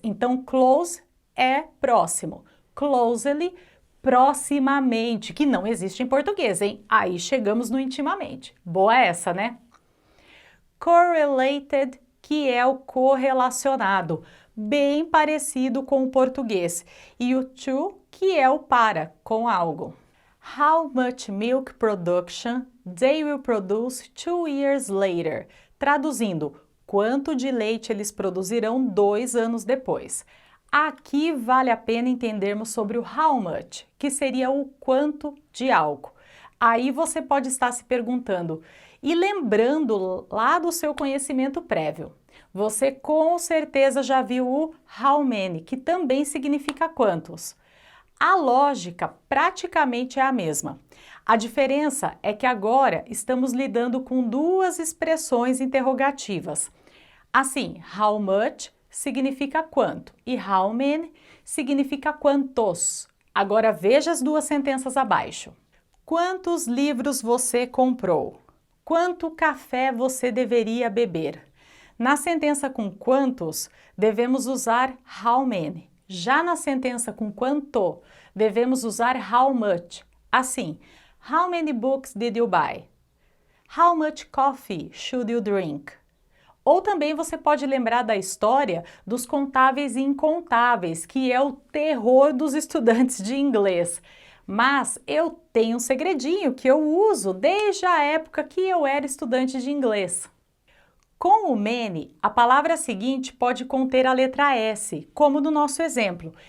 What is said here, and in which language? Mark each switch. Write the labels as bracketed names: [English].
[Portuguese] Então, close é próximo, closely, proximamente, que não existe em português, hein? Aí chegamos no intimamente. Boa essa, né? Correlated, que é o correlacionado, bem parecido com o português, e o to, que é o para, com algo. [English] How much milk production they will produce 2 years later? [Portuguese] Traduzindo, quanto de leite eles produzirão 2 anos depois. Aqui vale a pena entendermos sobre o how much, que seria o quanto de algo. Aí você pode estar se perguntando, e lembrando lá do seu conhecimento prévio, você com certeza já viu o how many, que também significa quantos. A lógica praticamente é a mesma. A diferença é que agora estamos lidando com duas expressões interrogativas. Assim, how much significa quanto e how many significa quantos. Agora veja as duas sentenças abaixo. Quantos livros você comprou? Quanto café você deveria beber? Na sentença com quantos, devemos usar how many. Já na sentença com quanto, devemos usar how much. [English] Assim, how many books did you buy? How much coffee should you drink? [Portuguese] Ou também você pode lembrar da história dos contáveis e incontáveis, que é o terror dos estudantes de inglês. Mas eu tenho um segredinho que eu uso desde a época que eu era estudante de inglês. Com o many, a palavra seguinte pode conter a letra S, como no nosso exemplo.